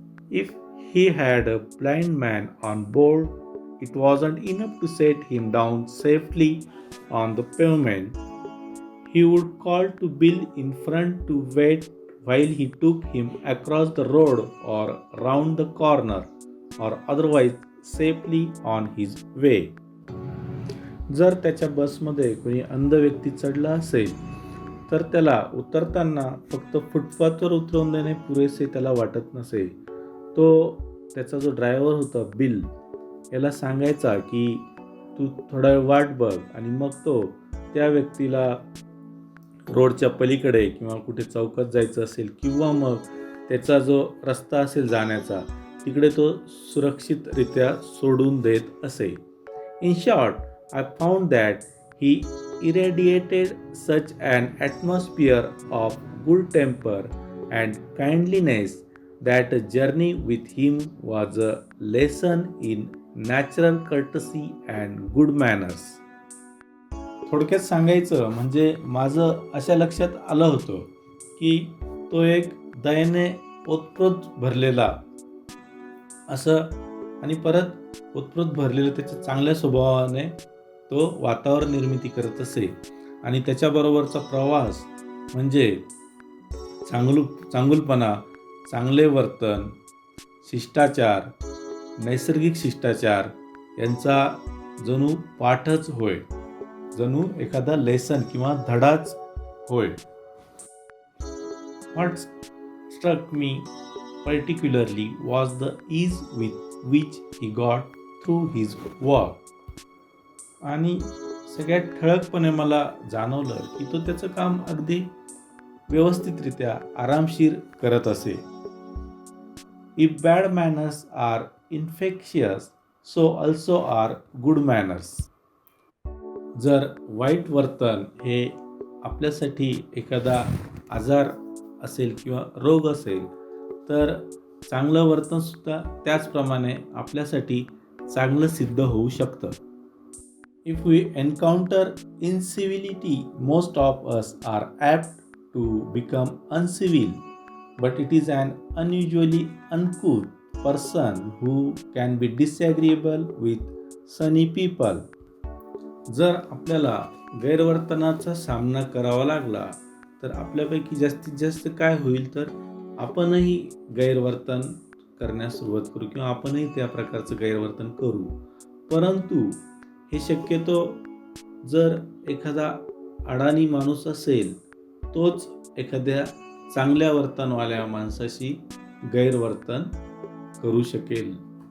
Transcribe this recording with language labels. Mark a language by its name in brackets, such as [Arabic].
[English] If he had a blind man on board, it wasn't enough to set him down safely on the pavement. He would call to Bill in front to wait while he took him across the road or round the corner or otherwise safely on his way. [Marathi] जर त्याच्या बसमध्ये कोणी अंध व्यक्ती चढला असेल तर त्याला उतरताना फक्त फुटपाथवर उतरवून देणे पुरेसे त्याला वाटत नसे. तो त्याचा जो ड्रायव्हर होता बिल याला सांगायचा की तू थोडा वेळ वाट बघ, आणि मग तो त्या व्यक्तीला रोडच्या पलीकडे किंवा कुठे चौकात जायचं असेल किंवा मग त्याचा जो रस्ता असेल जाण्याचा तिकडे तो सुरक्षितरित्या सोडून देत असे. [English] In short, I found that he irradiated such an atmosphere of good temper and kindliness that a journey with him was a lesson in natural courtesy and good manners. [Marathi] थोडक्यात सांगायचं म्हणजे माझं अशा लक्षात आलं होतं की तो एक दयेने ओतप्रोत भरलेला असं, आणि परत ओतप्रोत भरलेलं त्याच्या चांगल्या स्वभावाने तो वातावरण निर्मिती करत असे. आणि त्याच्याबरोबरचा प्रवास म्हणजे चांगुलपणा, चांगले वर्तन, शिष्टाचार, नैसर्गिक शिष्टाचार यांचा जणू पाठच होय, जणू एखादा लेसन किंवा धडाच होय. [English] What struck me particularly was the ease with which he got through his work. [Marathi] आणि सगळ्यात ठळकपणे मला जाणवलं की तो त्याचं काम अगदी व्यवस्थितरित्या आरामशीर करत असे. [English] If bad manners are infectious, so also are good manners. [Marathi] जर वाईट वर्तन हे आपल्यासाठी एखादा आजार असेल किंवा रोग असेल, तर चांगलं वर्तनसुद्धा त्याचप्रमाणे आपल्यासाठी चांगलं सिद्ध होऊ शकतं. [English] If we encounter incivility, most of us are apt to become uncivil, but it is an unusually uncouth person who can be disagreeable with sunny people. [Marathi] जर आपल्याला गैरवर्तनाचा सामना करावा लागला तर आपल्यापैकी जास्तीत जास्त काय होईल, तर आपणही गैरवर्तन करण्यास सुरुवात करू किंवा आपणही त्या प्रकारचं गैरवर्तन करू. परंतु हे शक्यतो जर एखादा अडाणी माणूस असेल तोच एखाद्या चांगल्या वर्तनवाल्या माणसाशी गैरवर्तन करू शकेल.